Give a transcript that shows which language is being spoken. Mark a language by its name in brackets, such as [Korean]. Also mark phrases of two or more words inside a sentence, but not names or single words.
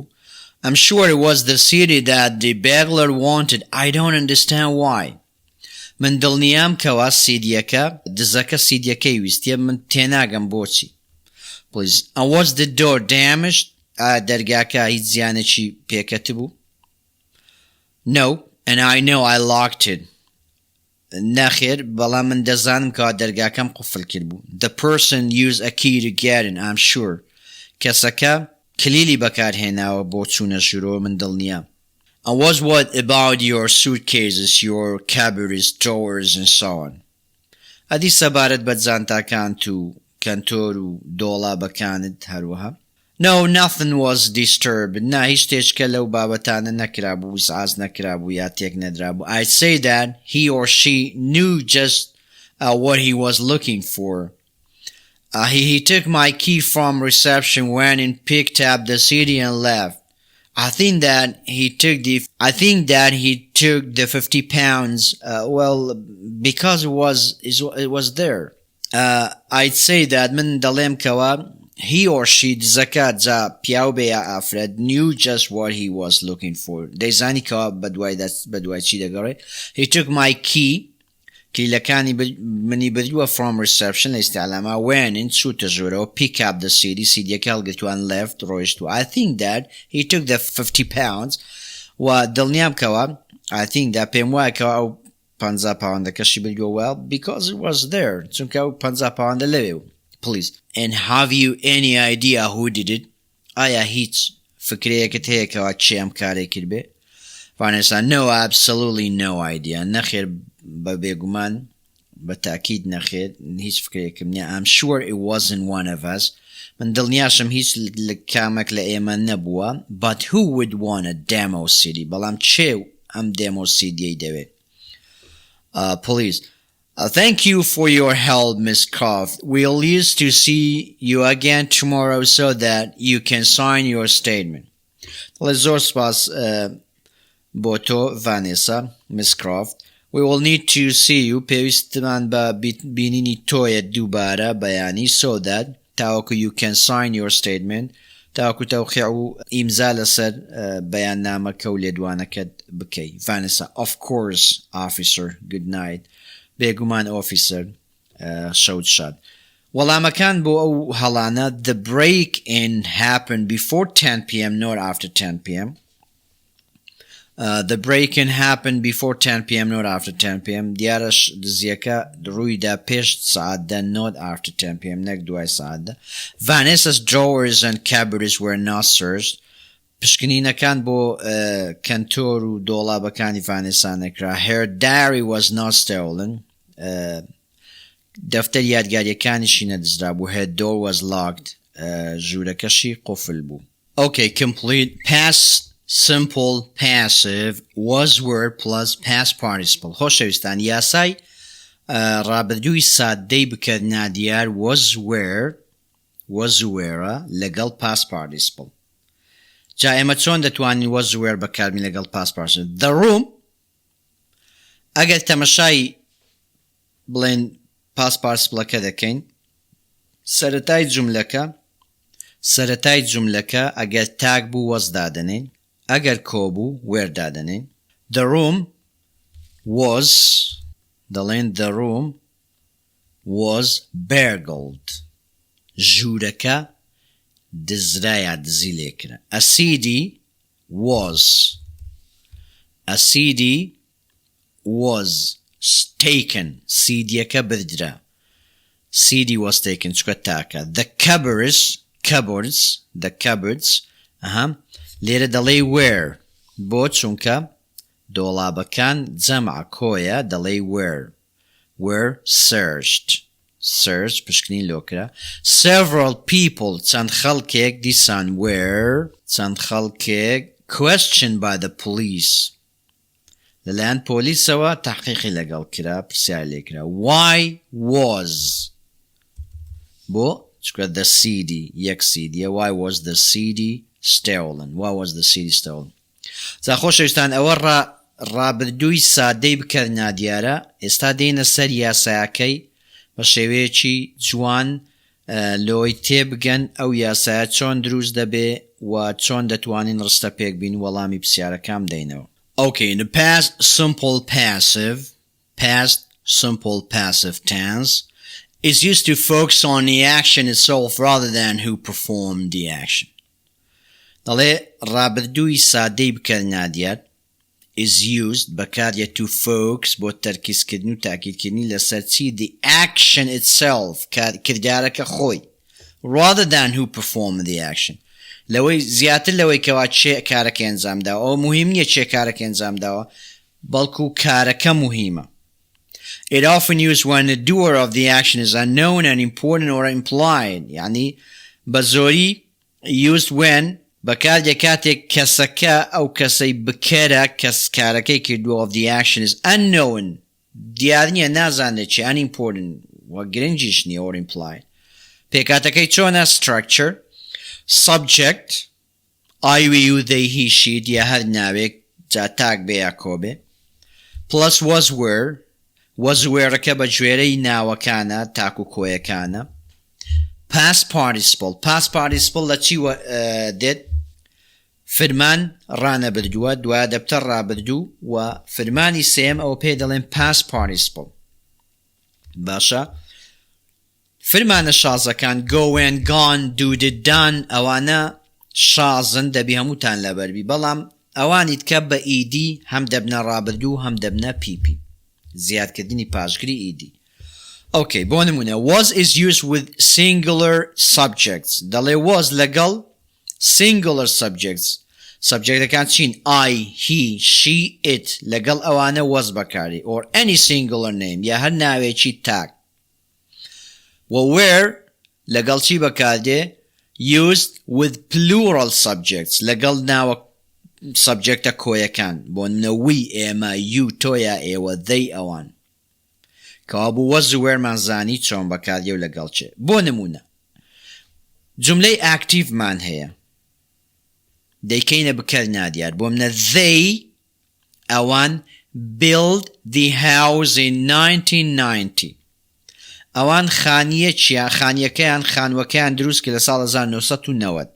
[English] I'm sure it was the CD that the burglar wanted. I don't understand why. [Central Kurdish] من دڵنیام کەوا سیدیەکە دزەکە سیدیەکەی ویستیە من تێناگەم بۆچی. [English] Please. And was the door damaged? [Central Kurdish] دەرگاکە هیچ زیانێکی پێکەت بوو؟ [English] No, and I know I locked it. [Central Kurdish] نەخێر بەڵام من دەزانم کەوا دەرگاکەم قوفڵ کرد بوو. [English] The person used a key to get in, I'm sure. [Central Kurdish] کەسەکە کلیلی بەکارهێناوە بۆ چوونە ژوورەوە من دڵنیام. [English] And what about your suitcases, your cupboards, drawers, and so on? [Central Kurdish] ئەدی سەبارەت بە جانتاکانت و کەنتۆر و دۆڵابەکانت هەروەها. [English] No, nothing was disturbed. [Central Kurdish] نا هیچ شتێکە لەو بابەتانە نەکرابوو ویسعاز نەکرابوو یا تێک نەدرابوو. [English] I'd say that he or she knew just what he was looking for. He took my key from reception, went and picked up the CD and left. I think that he took the 50 pounds, because it was there. I'd say that [Central Kurdish] من دەڵێم کەوا [English] he or she [Central Kurdish] دزەکە جا پیاو بێ یا ئافرەت [English] knew just what he was looking for. [Central Kurdish] دەیزانی کەوا بەدوای چی دەگەڕێ. [English] He took my key [Central Kurdish] کلیلەکانی منی بردووە [English] from reception [Central Kurdish] لە ئیستیعلاما [English] went in [Central Kurdish] چووتە ژوورەوە [English] pick up the CD [Central Kurdish] CDەکە هەڵگرتووان [English] left ڕۆیشتووە. I think that he took the 50 pounds [Central Kurdish] و دڵنیام کەوا [English] I think that [Central Kurdish] پێم وایە کەوا ئەو 50 پاوەندەکەشی بردووە [English] well because it was there [Central Kurdish] چونکە ئەو 50 پاوەندە لەوێ و. [English] Please. And have you any idea who did it? [Central Kurdish] ئایا هیچ فکرەیەکت هەیە کەوا چێم کارێ کرد بێ؟ [English] Vanessa, no, absolutely no idea. [Central Kurdish] نەخێر بە بێگومان بە تاکید نەخێر هیچ فکرێکم نییە. [English] I'm sure it wasn't one of us. [Central Kurdish] من دڵنیاشم هیچ کامێک لە ئێمە نەبووە. [English] But who would want a demo CD? [Central Kurdish] بەڵام چێ ئەم [English] demo CD [Central Kurdish] دەوێت؟ Please. [English] Thank you for your help, Miss Croft. We'll use to see you again tomorrow so that you can sign your statement. [Central Kurdish] زۆر سپاس بۆ تۆ Vanessa, Miss Croft. [English] We will need to see you [Central Kurdish] پێویستمان بە بینینی تۆیە دووبارە بەیانی [English] so that [Central Kurdish] تاوەکو [English] you can sign your statement [Central Kurdish] تاوەکو تەوقیع و ئیمزا لەسەر بەیاننامەکە و لێدوانەکەت بکەی. [English] Vanessa, of course, officer. Good night. [Central Kurdish] بێگومان officer. شەوت شاد. [English] وەڵامەکان بۆ ئەو هەڵانە the break-in happened before 10 p.m. not after 10 p.m. The break-in happened before 10 p.m. not after 10 p.m. [Central Kurdish] دیارەش دزیەکە ڕوویدا پێش سعاتدا [English] not after 10 p.m. [Central Kurdish] نەک دوای سعاتدا. [English] Vanessa's drawers and cupboards were not searched. [Central Kurdish] پشکنینەکان بۆ کەنتۆر و دۆڵابەکانی Vanessa نەکرا. [English] Her diary was not stolen. [Central Kurdish] دەفتەر یادگاریەکانیشی نەدزرابوو. [English] Her door was locked. [Central Kurdish] ژوورەکەشی قوفل بوو. [English] Okay, complete. Past simple passive was word plus past participle. [Central Kurdish] خۆشەویستان یاسای ڕابردووی سادەی بکردنا دیار [English] was were [Central Kurdish] لەگەڵ [English] past participle. [Central Kurdish] جا ئێمە چۆن دەتوانین [English] was were [Central Kurdish] بەکاربین لەگەڵ [English] past participle. The room [Central Kurdish] ئەگەر تەمەشای بڵێن [English] past participle- [Central Kurdish] ەکە دەکەین سەرەتای جوملەکە ئەگەر تاک بوو was دادەنین ئەگەر کۆ بوو were دادەنین. [English] The room was the room was burgled. [Central Kurdish] ژوورەکە دزرایە دزی لێکرا. [English] A CD was taken. [Central Kurdish] CDەکە بردرا. [English] CD was taken [Central Kurdish] چکە تاکە. [English] The cupboards [Central Kurdish] لێرە دەڵێ were بۆ چونکە دۆڵابەکان جەمع کۆیە دەڵێ [English] were searched [Central Kurdish] پشکنین لۆکرا. [English] Several people [Central Kurdish] چەند خەڵکێک دیسان چەند خەڵکێک [English] questioned by the police [Central Kurdish] لەلایەن پۆلیسەوە تحقیقی لەگەڵ کرا پرسیار لێکرا. [English] Why was [Central Kurdish] بۆ چکە [English] the CD یەک CD why was the CD stolen? [Central Kurdish] جا خۆشەویستان ئەوە ڕابردووی سادەی بکەرنا دیارە. ئێستا دێنە سەر یاسایەکەی بە شێوەیەکی جوان لۆی تێبگەن ئەو یاسایە چۆن دروست دەبێ و چۆن دەتوانین ڕستە پێک بین وەڵامی پرسیارەکەم دەینەوە. [English] Okay, in the past simple passive past simple passive tense, is used to focus on the action itself rather than who performed the action. [Central Kurdish] دەڵێ ڕابردووی سادەی بکەرنادیار [English] is used [Central Kurdish] بەکارە [English] to focus [Central Kurdish] بۆ تەرکیزکردن و تاکیدکردنی لەسەر چی [English] the action itself [Central Kurdish] کردارەکە خۆی [English] rather than who performed the action. [Central Kurdish] لەوەی زیاتر لەوەی کەوا چێ کارەکە ئەنجام داوە ئەو مهم نییە چێ کارەکە ئەنجام داوە بەڵکو کارەکە مهمە. [English] It often used when the doer of the action is unknown and important or implied. [Central Kurdish] يعني بزۆری [English] used when [Central Kurdish] بەکاردێ کاتێک کەسەکە ئەو کەسەی بکەرە کەس کارەکەی کردووە [English] of the action is unknown [Central Kurdish] دیار نییە نازانێت چی unimportant وە گرنگیش نییە [English] or implied. [Central Kurdish] پێکاتەکەی چۆنە [English] structure subject I we you they he she [Central Kurdish] دیە هەر ناوێک جا تاک بێ یا کۆبێ [English] plus was were was [Central Kurdish] whereەکە بە گوێرەی ناوەکانە تاک و کۆیەکانە [English] past participle [Central Kurdish] لە چی دێت فرمان ڕانەبردووە دوای دەبتە ڕابردوو و فرمانی سێم ئەو پێ دەڵێن [English] past participle. [Central Kurdish] باشە فرمانە شازەکان [English] go and gone do did done [Central Kurdish] ئەوانە شازن دەبی هەمووتان لەبەربی بەڵام ئەوانی تکە بە ئیدی هەم دەبنە ڕابردوو هەم دەبنە پیپی زیادکردنی پاشگری ئیدی. Okay, بۆ نمونە [English] was is used with singular subjects [Central Kurdish] دەڵێ was لەگەڵ [English] singular subjects [Central Kurdish] subjectەکان چین [English] I, he, she, it [Central Kurdish] لەگەڵ ئەوانە was بەکاری [English] or any singular name [Central Kurdish] یا هەر ناوێکی تاک. where لەگەڵ چی بەکاردێ [English] used with plural subjects [Central Kurdish] لەگەڵ ناوە subjectە کۆیەکان بۆ نمونە we ئێمە you تۆیە ئێوە they ئەوان کەوابوو وەز و وێرمان زانی چۆن بەکاردێ و لەگەڵ چێ. بۆ نمونە جملەی ئاکتیڤمان هەیە دەیکەینە بکەرنادیار بۆ منە they ئەوان [English] build the house in 1990 [Central Kurdish] ئەوان خانیە چیە خانیەکەیان خانوەکەیان دروست کرد لە ساڵ 1990